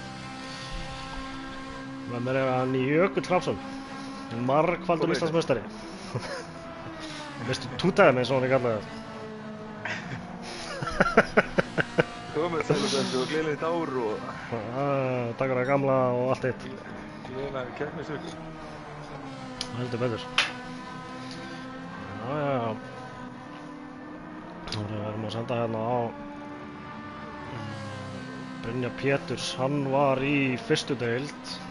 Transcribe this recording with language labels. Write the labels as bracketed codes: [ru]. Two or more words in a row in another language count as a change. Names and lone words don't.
[is] Með mér hann Jökull Hrafnsson, margfaldur Íslandsmeistari. Mr. Two-Time eins og hann kallaði Komið sæl og blessuð og gleðilegt ár og Takk fyrir gamla og allt eitt. gleðilega keppnisauka. Heldur betur. Já. Við erum að senda hérna á Brynja Péturs, hann var í fyrstu deild.